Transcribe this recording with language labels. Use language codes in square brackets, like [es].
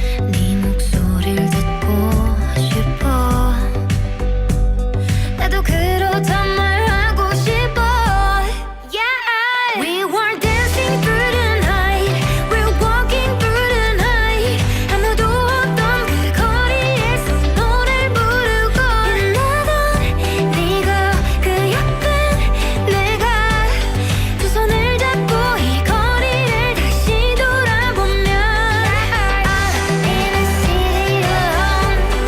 [ko] 네 목소리를 듣고 싶어. 나도 그렇단 말 하고 싶어. [en] Yeah. We were dancing through the night. We're walking through the night. [ko] 아무도 없던 그 거리에서 노래를 부르고 빛나던 네가 그 옆에 내가 두 손을 잡고 이 거리를 다시 돌아보면 [en] I'm in a city alone.